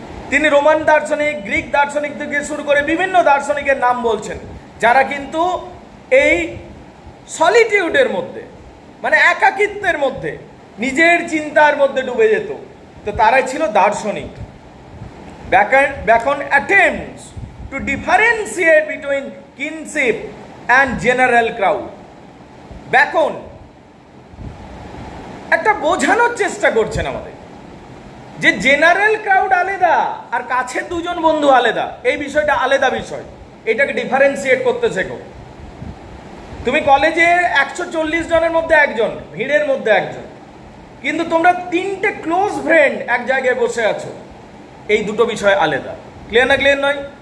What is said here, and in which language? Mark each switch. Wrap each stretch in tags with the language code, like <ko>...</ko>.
<bn>তিনি রোমান দার্শনিক, গ্রিক দার্শনিক থেকে শুরু করে বিভিন্ন দার্শনিকের নাম বলছেন, যারা কিন্তু এই সলিটিউডের মধ্যে, মানে একাকিত্বের মধ্যে, নিজের চিন্তার মধ্যে ডুবে যেত, তো তারাই ছিল দার্শনিক।</bn> <en>Bacon attempts to differentiate between kinship and general crowd.</en> <bn>Beacon একটা বোঝানোর চেষ্টা করছেন আমাদের যে জেনারেল ক্রাউড আলাদা আর কাছের দুজন বন্ধু আলাদা, এই বিষয়টা আলাদা বিষয়, এটাকে ডিফারেন্সিয়েট করতে শেখো। তুমি কলেজে 140 জনের মধ্যে একজন, ভিড়ের মধ্যে একজন, কিন্তু তোমরা 3টে ক্লোজ ফ্রেন্ড এক জায়গায় বসে আছো, এই দুটো বিষয় আলাদা। ক্লিয়ার না ক্লিয়ার নয়?</bn>